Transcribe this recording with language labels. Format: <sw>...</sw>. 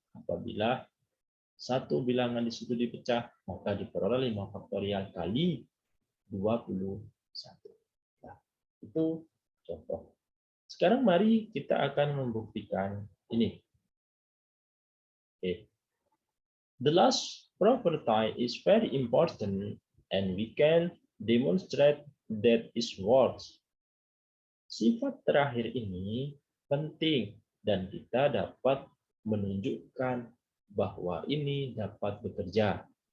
<id>Apabila satu bilangan di situ dipecah, maka diperoleh 5 faktorial kali 21. Nah, itu contoh. Sekarang mari kita akan membuktikan ini. Okay.</id> <en>The last property is very important and we can demonstrate that it works.</en> <id>Sifat terakhir ini penting dan kita dapat menunjukkan bahwa ini dapat bekerja.</id>